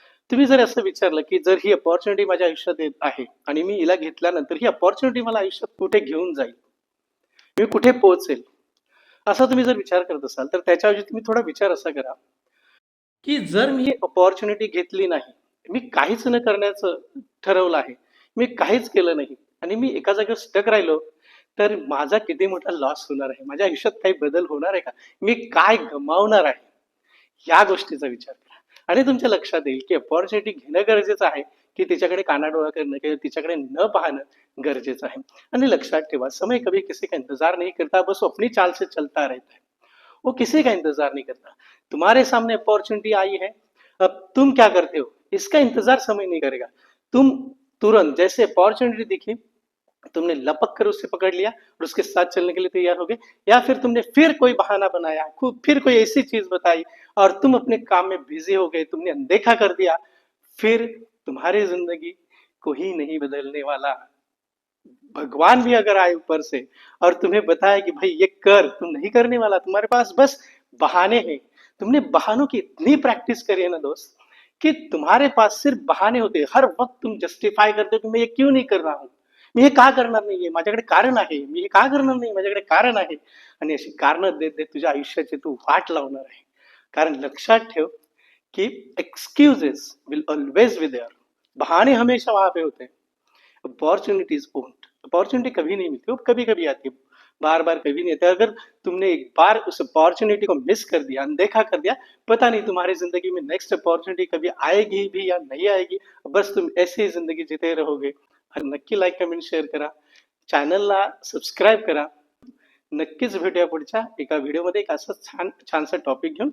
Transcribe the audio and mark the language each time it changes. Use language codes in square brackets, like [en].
[mr] तुम्ही जर असं विचारलं की जर ही अपॉर्च्युनिटी माझ्या आयुष्यात येत आहे आणि मी हिला घेतल्यानंतर ही अपॉर्च्युनिटी मला आयुष्यात कुठे घेऊन जाईल, मी कुठे पोहोचेल, असा तुम्ही जर विचार करत असाल, तर त्याच्याऐवजी तुम्ही थोडा विचार असा करा की जर मी अपॉर्च्युनिटी घेतली नाही, मी काहीच न करण्याचं ठरवलं आहे, मी काहीच केलं नाही आणि मी एका जागेवर स्टक राहिलो, तर माझा किती मोठा लॉस होणार आहे, माझ्या आयुष्यात काही बदल होणार आहे का, मी काय गमावणार आहे, या गोष्टीचा विचार करा. आणि तुमच्या लक्षात येईल की अपॉर्च्युनिटी घेणं गरजेचं आहे की तिच्याकडे कानाडोळा करणं किंवा तिच्याकडे न पाहणं गरजेचं आहे. आणि लक्षात ठेवा, [hi] समय कभी किसी का इंतजार नहीं करता, बस वो अपनी चाल से चलता रहता है. वो किसी का इंतजार नहीं करता. तुम्हारे सामने अपॉर्चुनिटी आई है, अब तुम क्या करते हो, इसका इंतजार समय नहीं करेगा. तुम तुरंत जैसे अपॉर्चुनिटी दिखी, तुमने लपक कर उससे पकड़ लिया और उसके साथ चलने के लिए तैयार हो गए, या फिर तुमने फिर कोई बहाना बनाया, खूब फिर कोई ऐसी चीज बताई और तुम अपने काम में बिजी हो गए, तुमने अनदेखा कर दिया, फिर तुम्हारी जिंदगी कोई नहीं बदलने वाला. भगवान भी अगर आए ऊपर से और तुम्हें बताया कि भाई ये कर, तुम नहीं करने वाला, तुम्हारे पास बस बहाने हैं. तुमने बहानों की इतनी प्रैक्टिस करी है ना दोस्त, कि तुम्हारे पास सिर्फ बहाने होते. हर वक्त तुम जस्टिफाय करते की [mr] मी हे क्यों नाही कर रहा हूं, मी हे का करणार नाहीये, माझ्याकडे कारण आहे, [hi] मी हे का करणार नाही, माझ्याकडे कारण आहे. [mr] आणि अशी कारणं देत देत तुझ्या आयुष्याची तू वाट लावणार आहे. कारण लक्षात ठेव कि [en] Excuses will always be there. [hi] बहाने हमेशा वहां पे होते हैं. [en] Opportunities won't. [hi] अपॉर्चुनिटी कभी नहीं मिलती, वो कभी कभी आती है, बार बार कभी नहीं आती. अगर तुमने एक बार उस अपॉर्चुनिटी को मिस कर दिया, अनदेखा कर दिया, पता नहीं तुम्हारी जिंदगी में नेक्स्ट अपॉर्चुनिटी कभी आएगी भी या नहीं आएगी. बस तुम ऐसे ही जिंदगी जीते रहोगे. [mr] आणि नक्की लाईक कमेंट शेअर करा, चॅनलला सबस्क्राईब करा. नक्कीच भेटूया पुढच्या एका व्हिडिओमध्ये एक असं छानसा टॉपिक घेऊन.